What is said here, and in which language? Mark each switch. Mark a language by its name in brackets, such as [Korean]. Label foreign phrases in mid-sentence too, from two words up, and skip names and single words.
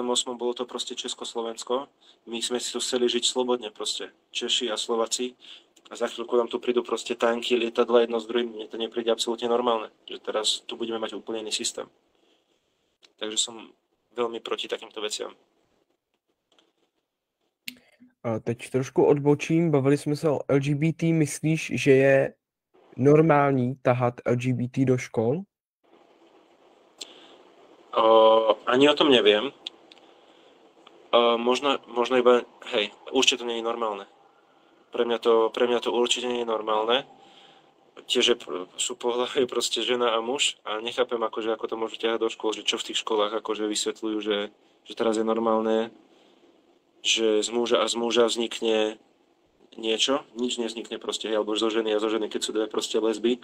[Slovak] bolo to proste Československo, my sme si tu chceli žiť slobodne proste, Češi a Slováci, a za chvíľku nám tu prídu proste tanky, lietadla jedno s druhým, mne to nepríde absolútne normálne, že teraz tu budeme mať úplne iný systém. Takže som veľmi proti takýmto veciam. [Czech] A teď trošku odbočím, bavili jsme se o LGBT, myslíš, že je normální tahat LGBT do škol? [Slovak] Ani o tom neviem. Možno iba, hej, určite to nie je normálne. Pre mňa to určite nie je normálne. Tiež sú pohlavie proste žena a muž a nechápem, akože, ako to môžu ťahať do škôl, že čo v tých školách akože vysvetľujú, že teraz je normálne, že z muža vznikne niečo, nič nevznikne proste, hej, alebo zo ženy a zo ženy, keď sú dve proste lesby.